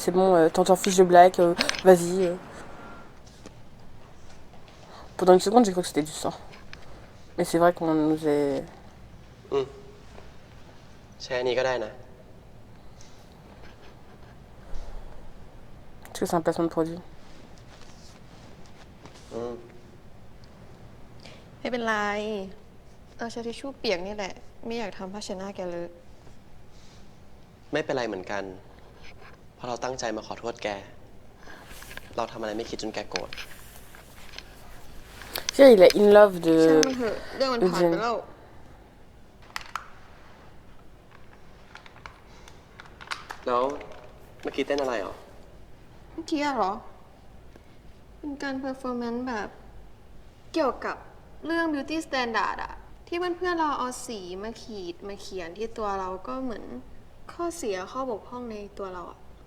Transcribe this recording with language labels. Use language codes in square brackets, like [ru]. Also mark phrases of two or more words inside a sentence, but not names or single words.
[fr] C'est bon, t'en fiches de Black, vas-y. Pendant une seconde, j'ai cru que c'était du sang. Mais c'est vrai qu'on nous est... Est-ce que c'est un placement de produit? [th] ไม่เป็นไรเอาใช้ทิชชู่เปียกนี่แหละไม่อยากทำผ้าเช็ดหน้าแกเลย ไม่เป็นไรเหมือนกันเพราะเราตั้งใจมาขอโทษแกเราทำอะไรไม่คิดจนแกโกรธ [fr] Tu sais, il est [en] in love [fr] de... [th] ช่างมันเถอะเรื่องมันผ่านไปแล้ว แล้วเมื่อกี้เต้นอะไรหรอ เมื่อกี้เหรอเป็นการเพอร์ฟอร์แมนซ์แบบเกี่ยวกับเรื่อง [en] beauty standard [th] อะที่เพื่อนๆเราเอาสีมาขีดมาเขียนที่ตัวเราก็เหมือนข้อเสียข้อบกพร่องในตัวเราอะ